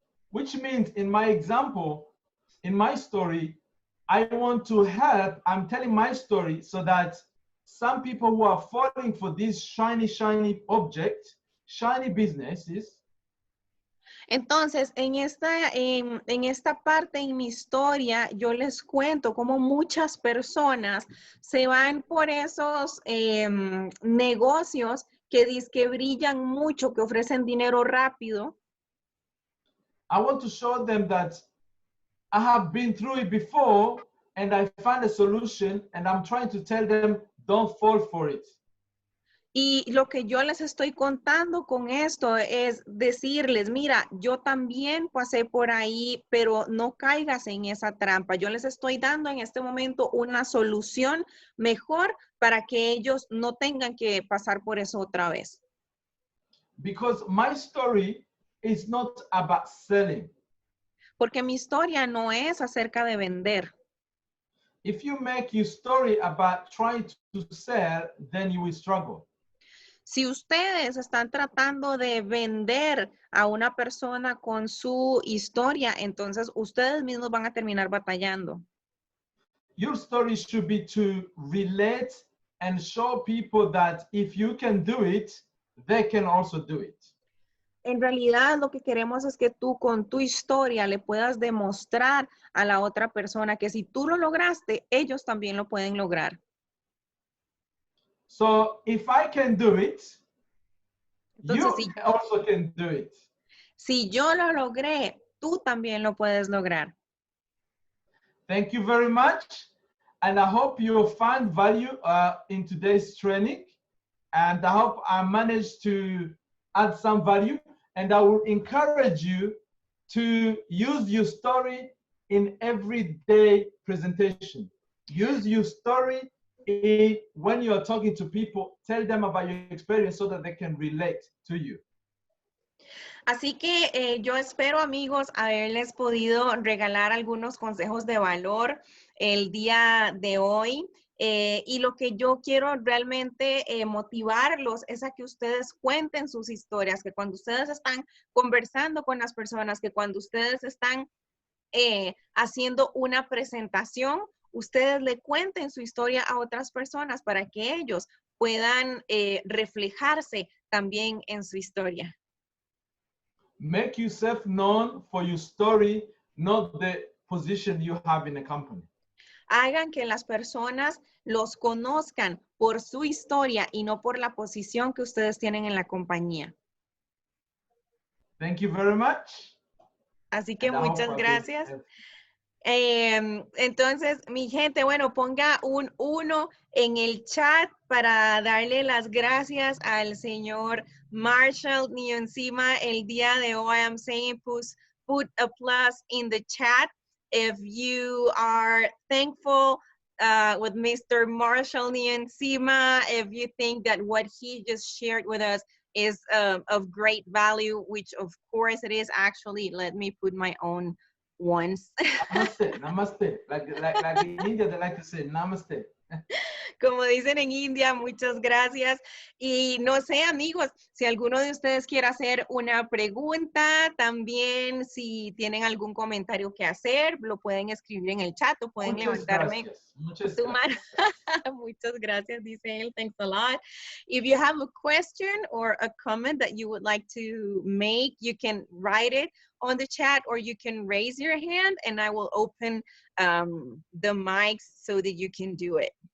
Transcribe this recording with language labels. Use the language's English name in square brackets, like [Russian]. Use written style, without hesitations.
[English] which means in my example, in my story, I want to help. I'm telling my story so that some people who are falling for these shiny objects, shiny businesses, [Spanish] Entonces, en esta parte en mi historia, yo les cuento cómo muchas personas se van por esos negocios que dizque brillan mucho, que ofrecen dinero rápido. [English] I want to show them that I have been through it before and I found a solution, and I'm trying to tell them, don't fall for it. [Spanish] Y lo que yo les estoy contando con esto es decirles, mira, yo también pasé por ahí, pero no caigas en esa trampa. Yo les estoy dando en este momento una solución mejor para que ellos no tengan que pasar por eso otra vez. [English] Because my story is not about selling. [Spanish] Porque mi historia no es acerca de vender. [English] If you make your story about trying to sell, then you will struggle. [Spanish] Si ustedes están tratando de vender a una persona con su historia, entonces ustedes mismos van a terminar batallando. [English] Your story should be to relate and show people that if you can do it, they can also do it. [Spanish] En realidad lo que queremos es que tú con tu historia le puedas demostrar a la otra persona que si tú lo lograste, ellos también lo pueden lograr. [English] So if I can do it, [Spanish] Entonces, [English] you also can do it. [Spanish] si yo lo logré, tú también lo puedes lograr. [English] Thank you very much. And I hope you find value in today's training. And I hope I managed to add some value. And I will encourage you to use your story in everyday presentation. Use your story when you are talking to people. Tell them about your experience so that they can relate to you. [Spanish] Así que yo espero, amigos, haberles podido regalar algunos consejos de valor el día de hoy. Y lo que yo quiero realmente motivarlos es a que ustedes cuenten sus historias, que cuando ustedes están conversando con las personas, que cuando ustedes están haciendo una presentación, ustedes le cuenten su historia a otras personas para que ellos puedan reflejarse también en su historia. [English] Make yourself known for your story, not the position you have in a company. [Spanish] Hagan que las personas los conozcan por su historia y no por la posición que ustedes tienen en la compañía. [English] Thank you very much. [Spanish] Así que muchas gracias. Entonces, mi gente, bueno, ponga un 1 en el chat para darle las gracias al señor Marshall Niyonzima el día de hoy. [English] I'm saying put a plus in the chat if you are thankful with Mr. Marshall Niyonzima, if you think that what he just shared with us is of great value, which of course it is. Actually, let me put my own ones. Namaste, namaste. Like in India, they like to say namaste. [Spanish] Como dicen en India, muchas gracias. Y no sé, amigos, si alguno de ustedes quiere hacer una pregunta, también si tienen algún comentario que hacer, lo pueden escribir en el chat o pueden Muchas levantarme gracias. Muchas su mano. gracias. Muchas gracias, dice él. [English] Thanks a lot. If you have a question or a comment that you would like to make, you can write it on the chat or you can raise your hand and I will open the mics so that you can do it.